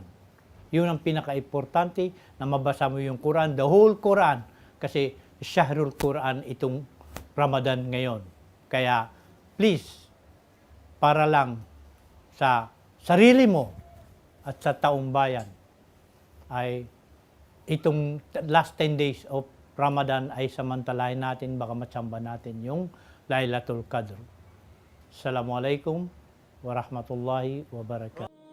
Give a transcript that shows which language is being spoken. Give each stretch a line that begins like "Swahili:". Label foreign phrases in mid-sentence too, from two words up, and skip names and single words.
Filipino: Yun ang pinaka-importante na mabasa mo yung Quran,
English: the whole Quran.
Filipino: Kasi Shahrul Quran itong Ramadan ngayon. Kaya please, para lang sa sarili mo at sa taong bayan, ay itong
English: last 10 days of Ramadan
Filipino: ay samantalahin natin, baka matsamba natin yung Lailatul Qadr.
Arabic: السلام عليكم ورحمة الله وبركاته.